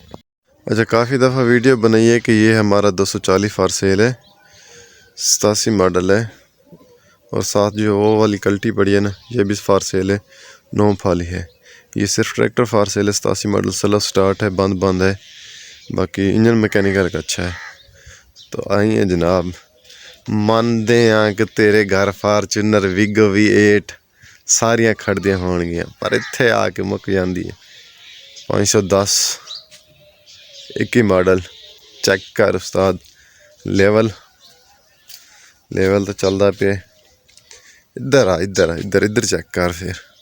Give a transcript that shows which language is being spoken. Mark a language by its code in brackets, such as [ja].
[hi] अच्छा, काफ़ी दफ़ा वीडियो बनाई है कि ये हमारा 240 फॉर सेल है, 87 मॉडल है। और साथ जो वो वाली कल्टी पड़ी है ना, ये भी फॉर सेल है, 9 फाली है। ये सिर्फ ट्रैक्टर फॉर सेल है, 87 मॉडल, सेल्फ स्टार्ट है, बंद है। बाकी इंजन मैकेनिकल का अच्छा है। तो आइए जनाब, [pa] ਮੰਨਦੇ ਆ ਕਿ ਤੇਰੇ ਘਰ ਫਾਰਚੂਨਰ ਵਿਗੋ V8 ਸਾਰੀਆਂ ਖੜਦੀਆਂ ਹੋਣਗੀਆਂ, ਪਰ ਇੱਥੇ ਆ ਕੇ ਮੁੱਕ ਜਾਂਦੀ ਹੈ। 510 21 ਮਾਡਲ ਚੈੱਕ ਕਰ ਉਸਤਾਦ, [hi] लेवल तो चलता पे। इधर आ इधर चेक कर फिर।